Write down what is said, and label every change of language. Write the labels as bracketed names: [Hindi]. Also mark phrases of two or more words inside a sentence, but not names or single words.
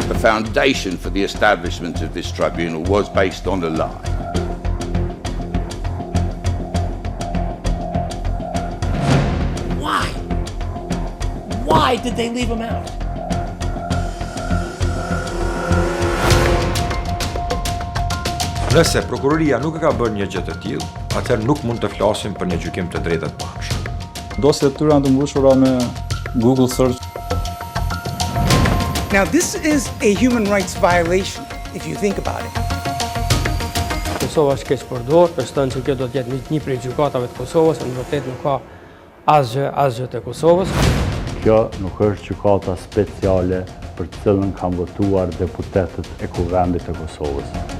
[English] foundation for the establishment of this tribunal was based on a lie. Why did they leave him out? [Albanian] Nëse prokuroria nuk e ka bërë një gjë të tillë, atëherë nuk mund të flasim për një gjykim të drejtë të pafshëm. Dosjet tyre janë të mbushura me Google search. [English] Now this is a human rights violation if you think about it. [Albanian] Kosova është keq përdorur, beston se kjo do të jetë një prej gjykatave të Kosovës, në vërtetë nuk ka asgjë të Kosovës. Kjo nuk është gjykata speciale për të cilën kanë votuar deputetët e Kuvendit të Kosovës.